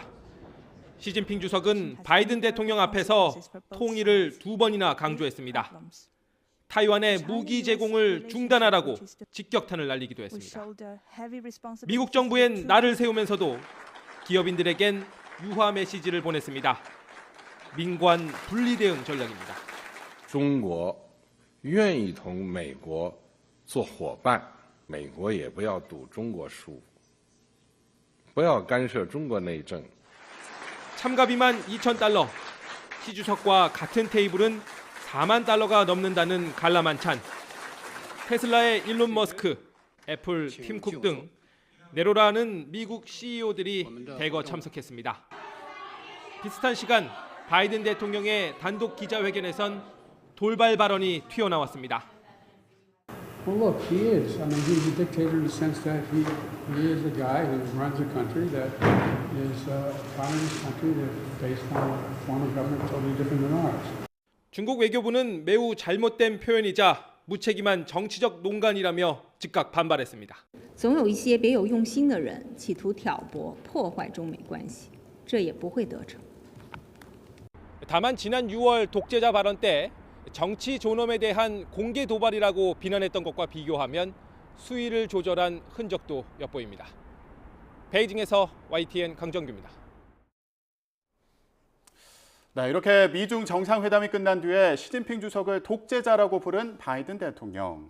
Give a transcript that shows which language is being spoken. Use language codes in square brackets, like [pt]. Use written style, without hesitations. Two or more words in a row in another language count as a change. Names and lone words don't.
[ko] 시진핑 주석은 바이든 대통령 앞에서 통일을 2번이나 강조했습니다. 타이완의 무기 제공을 중단하라고 직격탄을 날리기도 했습니다. 미국 정부엔 날을 세우면서도 기업인들에겐 유화 메시지를 보냈습니다. 민관 분리 대응 전략입니다. [zh] 中国愿意同美国做伙伴，美国也不要赌中国输，不要干涉中国内政。 [ko] 참가비만 2,000달러, 시 주석과 같은 테이블은 4만 달러가 넘는다는 관람한찬. 테슬라의 일론 머스크, 애플 팀 쿡 등 내로라는 미국 CEO들이 대거 참석했습니다. 비슷한 시간 바이든 대통령의 단독 기자회견에선 돌발 발언이 튀어나왔습니다. [en] Well, look, he is. I mean, he's a dictator in the sense that he is a guy who runs a country that is a communist country that's based on a form of government totally different than ours. [ko] 중국 외교부는 매우 잘못된 표현이자 무책임한 정치적 농간이라며 즉각 반발했습니다. [zh] 总有一些别有用心的人企图挑拨破坏中美关系，这也不会得逞。 [ko] 다만 지난 6월 독재자 발언 때 정치 존엄에 대한 공개 도발이라고 비난했던 것과 비교하면 수위를 조절한 흔적도 엿보입니다. 베이징에서 YTN 강정규입니다. 네, 이렇게 미중 정상회담이 끝난 뒤에 시진핑 주석을 독재자라고 부른 바이든 대통령.